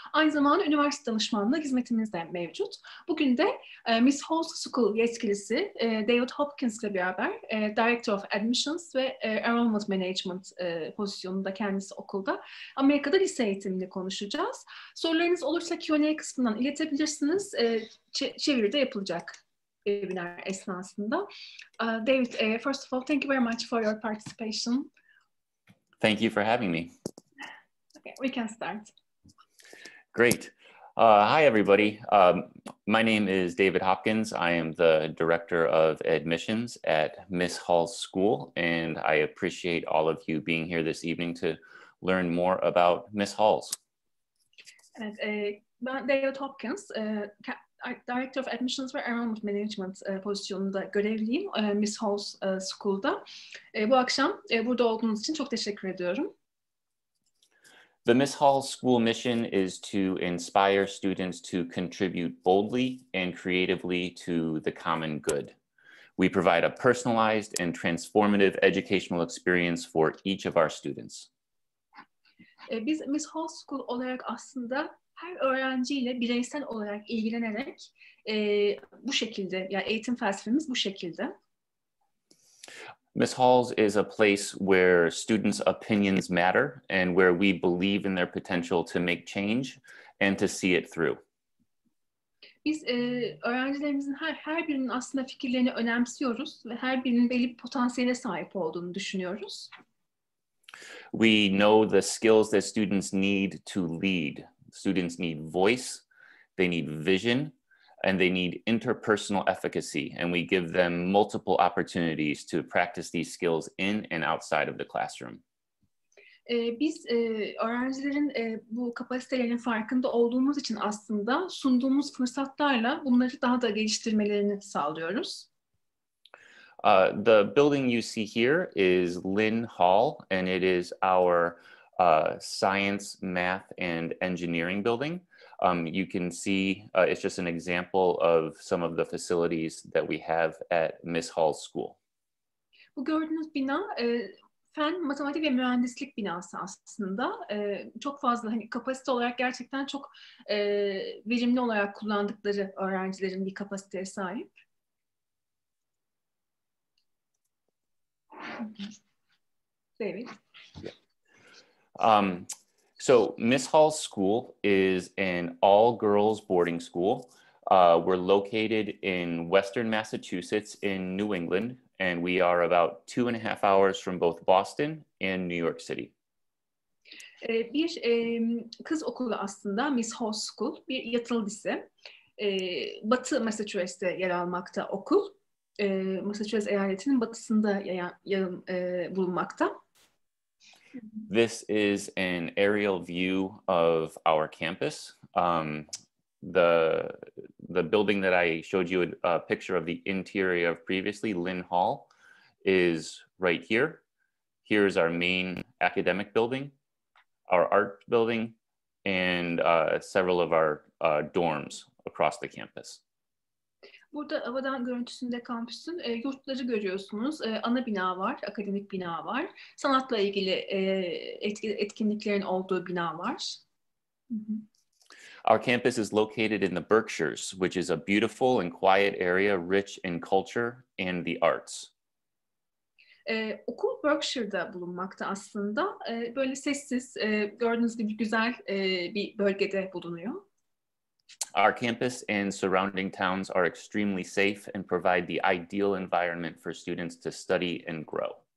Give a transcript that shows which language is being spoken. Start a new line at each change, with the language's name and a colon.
Turkish: Aynı zamanda üniversite danışmanlığı hizmetimiz de mevcut. Bugün de Miss Halls School yetkilisi David Hopkins ile beraber Director of Admissions ve Enrollment Management pozisyonunda kendisi okulda Amerika'da lise eğitimini konuşacağız. Sorularınız olursa Q&A kısmından iletebilirsiniz. Çeviri de yapılacak webinar esnasında.
English: David, first of all, thank you very much for your participation. Thank you for having me. Okay, we can start. Great. Hi, everybody. My name is David Hopkins. I am the Director of Admissions at Miss Halls School, and I appreciate all of you being here this evening to learn more about Miss Halls.
Turkish: Evet, ben David Hopkins, Director of Admissions ve Enrollment Management pozisyonunda görevliyim Miss Halls School'da. Bu akşam burada olduğunuz için çok teşekkür ediyorum.
English: The Miss Halls School mission is to inspire students to contribute boldly and creatively to the common good. We provide a personalized and transformative educational experience for each of our students.
Turkish: Biz Miss Halls School olarak aslında her öğrenciyle bireysel olarak ilgilenerek bu şekilde, yani eğitim felsefemiz bu şekilde.
English: Miss Halls is a place where students' opinions matter and where we believe in their potential to make change and to see it through.
Turkish: Biz öğrencilerimizin her birinin aslında fikirlerini önemsiyoruz ve her birinin belli bir potansiyele sahip olduğunu düşünüyoruz.
English: We know the skills that students need to lead. Students need voice, they need vision, and they need interpersonal efficacy. And we give them multiple opportunities to practice these skills in and outside of the classroom.
Turkish: Biz öğrencilerin bu kapasitelerinin farkında olduğumuz için aslında sunduğumuz fırsatlarla bunları daha da geliştirmelerini sağlıyoruz.
English: The building you see here is Lynn Hall, and it is our science, math, and engineering building. You can see it's just an example of some of the facilities that we have at Miss Halls School.
Turkish: Bu gördüğünüz bina fen, matematik ve mühendislik binası aslında. Çok fazla hani kapasite olarak gerçekten çok verimli olarak kullandıkları öğrencilerin bir kapasiteye sahip. David.
English: So Miss Halls School is an all-girls boarding school. We're located in Western Massachusetts in New England, and we are about 2.5 hours from both Boston and New York City.
Turkish: Bir kız okulu aslında Miss Halls School, bir yatılı lise. Batı Massachusetts'te yer almakta okul. Massachusetts eyaletinin batısında bulunmakta.
English: This is an aerial view of our campus. The building that I showed you a picture of the interior of previously, Lynn Hall, is right here. Here's our main academic building, our art building, and several of our dorms across the campus.
Turkish: Burada havadan görüntüsünde kampüsün yurtları görüyorsunuz. Ana bina var, akademik bina var. Sanatla ilgili etkinliklerin olduğu bina var.
English: Our campus is located in the Berkshires, which is a beautiful and quiet area rich in culture and the arts.
Turkish: Okul Berkshire'da bulunmakta aslında. Böyle sessiz, gördüğünüz gibi güzel bir bölgede bulunuyor.
English: Our campus and surrounding towns are extremely safe and provide the ideal environment for students to study and grow.